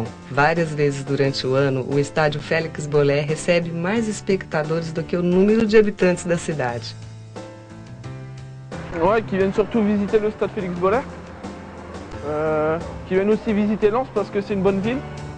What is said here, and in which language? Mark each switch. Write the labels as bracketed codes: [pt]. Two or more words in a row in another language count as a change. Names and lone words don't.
[pt] Várias vezes durante o ano, o estádio Félix Boller recebe mais espectadores do que o número de habitantes da cidade. [fr] Ouais, qui viennent surtout visiter le stade Félix Boller. Qui viennent aussi visiter Lens parce que c'est une bonne ville.